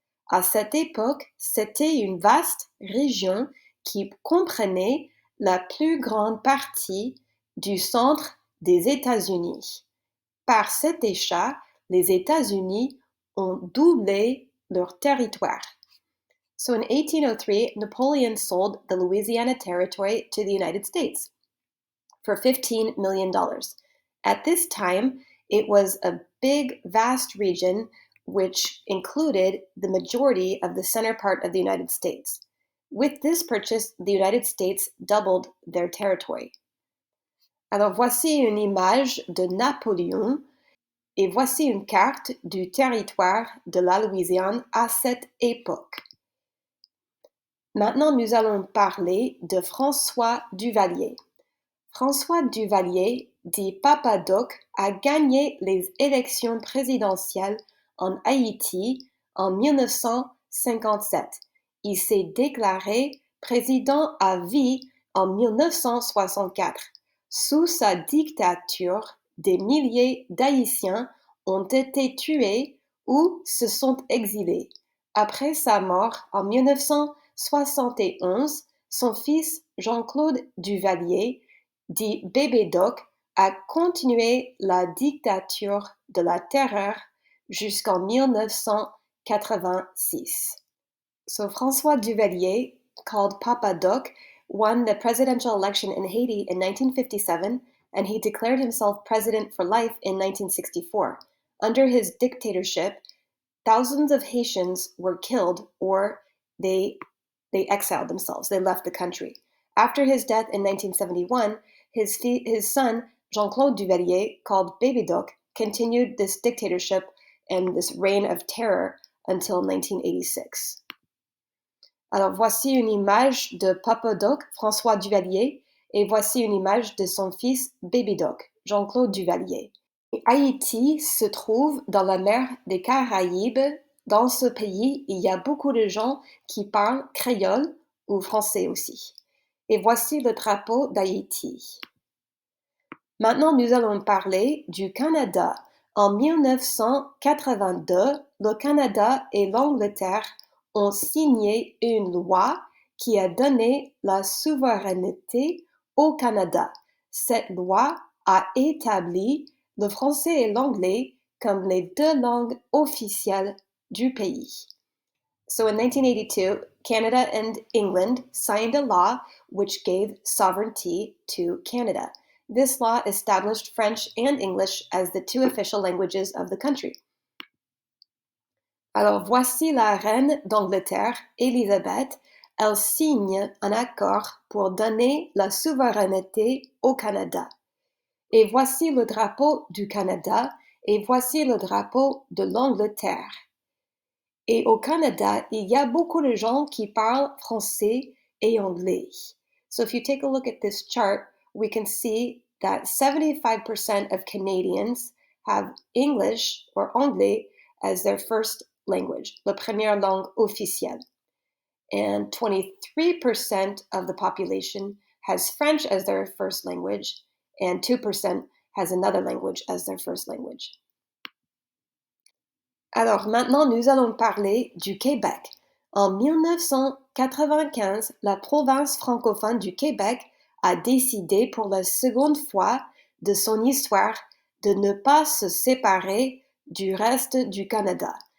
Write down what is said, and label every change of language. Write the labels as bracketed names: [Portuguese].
[French] À cette époque, c'était une vaste région qui comprenait la plus grande partie du centre des États-Unis. Par cet achat, les États-Unis ont doublé leur territoire. [English] So in 1803, Napoleon sold the Louisiana Territory to the United States for $15 million. At this time, it was a big, vast region which included the majority of the center part of the United States. With this purchase, the United States doubled their territory. [French] Alors voici une image de Napoléon et voici une carte du territoire de la Louisiane à cette époque. Maintenant, nous allons parler de François Duvalier. François Duvalier, dit Papa Doc, a gagné les élections présidentielles en Haïti en 1957. Il s'est déclaré président à vie en 1964. Sous sa dictature, des milliers d'Haïtiens ont été tués ou se sont exilés. Après sa mort en 1971, son fils Jean-Claude Duvalier, dit Bébé Doc, a continué la dictature de la terreur jusqu'en 1986. [English] So François Duvalier, called Papa Doc, won the presidential election in Haiti in 1957, and he declared himself president for life in 1964. Under his dictatorship, thousands of Haitians were killed or they exiled themselves. They left the country. After his death in 1971, his son, Jean-Claude Duvalier, called Baby Doc, continued this dictatorship and this reign of terror until 1986. [French] Alors voici une image de Papa Doc, François Duvalier, et voici une image de son fils Baby Doc, Jean-Claude Duvalier. Haïti se trouve dans la mer des Caraïbes. Dans ce pays, il y a beaucoup de gens qui parlent créole ou français aussi. Et voici le drapeau d'Haïti. Maintenant, nous allons parler du Canada. En 1982, le Canada et l'Angleterre ont signé une loi qui a donné la souveraineté au Canada. Cette loi a établi le français et l'anglais comme les deux langues officielles du pays. [English] So in 1982, Canada and England signed a law which gave sovereignty to Canada. This law established French and English as the two official languages of the country. [French] Alors voici la reine d'Angleterre, Élisabeth. Elle signe un accord pour donner la souveraineté au Canada. Et voici le drapeau du Canada et voici le drapeau de l'Angleterre. Et au Canada, il y a beaucoup de gens qui parlent français et anglais. [English] So if you take a look at this chart, we can see that 75% of Canadians have English or anglais as their first language, [French] la première langue officielle. [English] And 23% of the population has French as their first language, and 2% has another language as their first language. [French] Alors maintenant, nous allons parler du Québec. En 1995, la province francophone du Québec a décidé pour la seconde fois de son histoire de ne pas se séparer du reste du Canada.